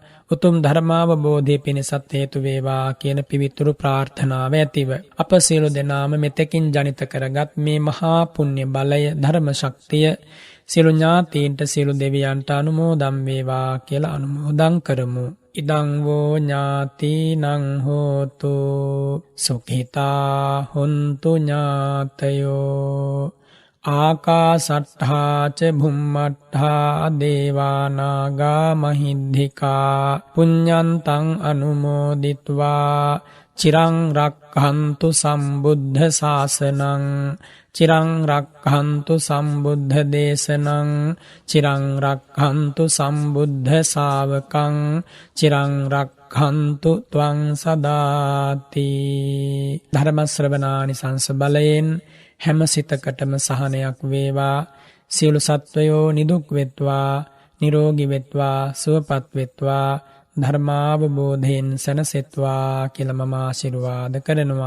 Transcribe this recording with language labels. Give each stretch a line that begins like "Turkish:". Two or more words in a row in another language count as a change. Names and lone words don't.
Sinhala: උතුම් ධර්මාවබෝධය පිණිසත් හේතු වේවා කියන පිවිතුරු ප්‍රාර්ථනාව ඇතිව අප සියලු දෙනාම මෙතෙකින් ජනිත කරගත් මේ මහා පුණ්‍ය බලය, ධර්ම ශක්තිය සියලු ඥාතීන්ට, සියලු දෙවියන්ට අනුමෝදන් වේවා කියලා අනුමෝදන් කරමු.
Pali: ඉදං වූ ඥාතිනං හෝතු සුඛිතා හොන්තු ඥාතයෝ ආකාසට්ඨා ච භුම්මට්ඨා දේවානාගා මහිද්దికා පුඤ්ඤන්තං අනුමෝදිත්වා චිරං රක්ඛන්තු සම්බුද්ධ ශාසනං චිරං රක්ඛන්තු සම්බුද්ධ දේශනං චිරං රක්ඛන්තු සම්බුද්ධ ශාවකං චිරං රක්ඛන්තු ත්වං සදාති.
Sinhala: ධර්ම ශ්‍රවණානිසංස බලයෙන් හැම සිතකටම සහනයක් වේවා. සියලු සත්වයෝ නිදුක් වෙත්වා, නිරෝගී වෙත්වා, සුවපත් වෙත්වා, ධර්මාවබෝධයෙන් සැනසෙත්වා කියලා මම ආශිර්වාද කරනවා.